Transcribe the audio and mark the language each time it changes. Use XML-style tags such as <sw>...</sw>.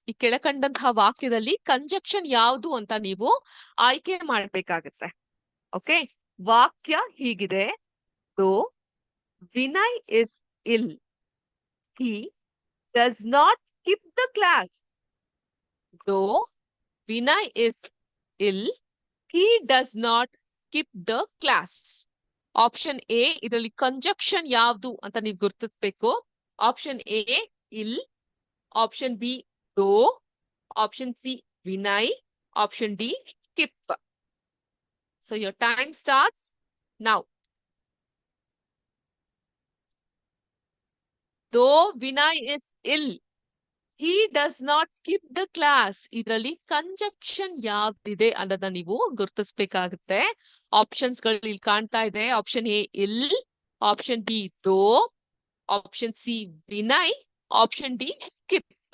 <kn>ಈ ಕೆಳಕಂಡಂತಹ ವಾಕ್ಯದಲ್ಲಿ ಕಂಜಂಕ್ಷನ್ ಯಾವುದು ಅಂತ ನೀವು ಆಯ್ಕೆ ಮಾಡ್ಬೇಕಾಗತ್ತೆ. ಓಕೆ, ವಾಕ್ಯ ಹೀಗಿದೆ,</kn> <en>Though Vinay is ill, he does not skip the class. Though Vinay is ill, he does not skip the class.</en> <kn>Option A, ಇದರಲ್ಲಿ ಕಂಜಂಕ್ಷನ್ ಯಾವುದು ಅಂತ ನೀವು ಗುರುತಿಸಬೇಕು.</kn> <en>Option A ill, option B though, option C Vinay, option D skip. So your time starts now. Though Vinay is ill, he does not skip the class.</en> <kn>ಇದರಲ್ಲಿ ಕಂಜಂಕ್ಷನ್ ಯಾವ್ದಿದೆ ಅನ್ನೋದನ್ನ ನೀವು ಗುರುತಿಸ್ಬೇಕಾಗುತ್ತೆ. ಆಪ್ಷನ್ಸ್ ಗಳು ಇಲ್ಲಿ ಕಾಣ್ತಾ ಇದೆ.</kn> <en>Option A ill, option B though, option C Vinay, option D skip.</en>